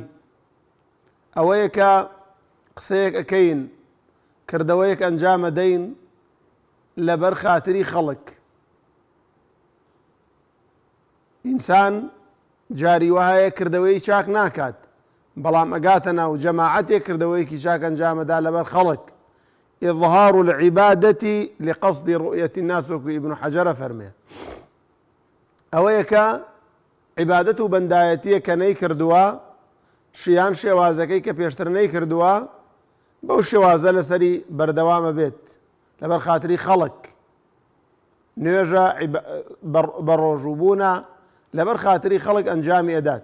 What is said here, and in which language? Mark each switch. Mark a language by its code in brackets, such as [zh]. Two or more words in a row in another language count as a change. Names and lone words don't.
[ckb] ئەوەیە کە قسەیەک ئەکەین، کردەوەیەک ئەنجام ئەدەین لەبەر خاتری خەڵک. ئینسان جاری وایە کردەوەی چاک ناکات، بەڵام ئەگاتە ناو جەماعەتێک کردەوەیەکی چاک ئەنجامەدا لەبەر خەڵک. [ar] إظهار العبادة لقصد رؤية الناس، [ckb] وەکو ئیبن حەجەرە فەرمێ. ئەوەیە کە عیبادەت و بەندایەتیە کە نەی کردووە، شیان شێوازەکەی کە پێشتر نەی کردووە، بەو شێوازە لەسەری بەردەوامە بێت لەبەر خاتری خەڵک. نوێژە بەڕۆژووبوونە لەبەر خاتری خەڵک ئەنجامی ئەدات.